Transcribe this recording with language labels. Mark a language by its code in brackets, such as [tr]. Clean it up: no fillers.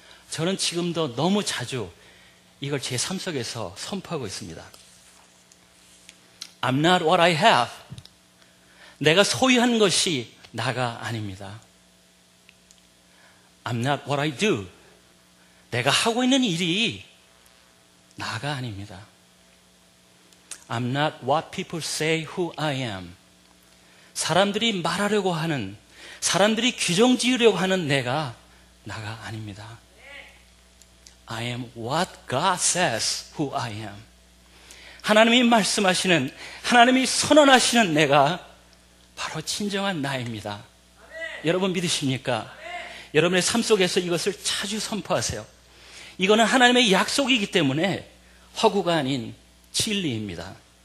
[ko] 저는 지금도 너무 자주 이걸 제 삶 속에서 선포하고 있습니다. [en] I'm not what I have. [ko] 내가 소유한 것이 나가 아닙니다. [en] I'm not what I do. [ko] 내가 하고 있는 일이 나가 아닙니다. [en] I'm not what people say who I am. [ko] 사람들이 말하려고 하는, 사람들이 규정 지으려고 하는 내가 나가 아닙니다. [en] I am what God says who I am. [ko] 하나님이 말씀하시는, 하나님이 선언하시는 내가 바로 진정한 나입니다. 여러분 믿으십니까? 여러분의 삶 속에서 이것을 자주 선포하세요. 이거는 하나님의 약속이기 때문에 허구가 아닌 진리입니다.